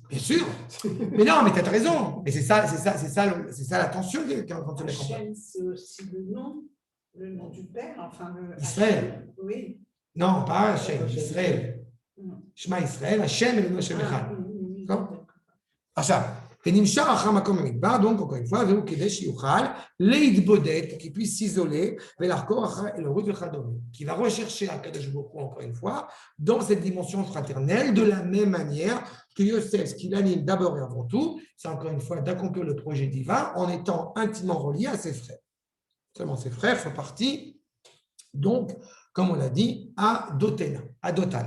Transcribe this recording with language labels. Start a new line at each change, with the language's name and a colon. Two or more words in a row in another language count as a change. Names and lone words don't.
French: Bien sûr. Mais non, mais tu as raison. Mais c'est ça la tension qui est en train de se mettre en place. Hachem, c'est aussi le nom le nom du père, enfin le. Israël. Oui. Non, pas Hachem, Israël. Non.
Hebrew: שמע ישראל,
French: Hachem et le nom Hachem Ah, Echad. oui, D'accord.
Hebrew: ונמשך אחר מקום במדבר,
French: donc encore une fois,
Hebrew: והוא כדי שיוכל להתבודד,
French: pour qu'il puisse s'isoler,
Hebrew: ולחקור אחר אלוהות וכדומה.
French: Qui va rechercher
Hebrew: הקדוש ברוך הוא,
French: encore une fois, dans cette dimension fraternelle, de la même manière que Yosef, ce qui l'anime d'abord et avant tout, c'est encore une fois d'accomplir le projet divin en étant intimement relié à ses frères. Seulement ses frères font partie, donc, comme on l'a dit, à Dotena, à Dotan.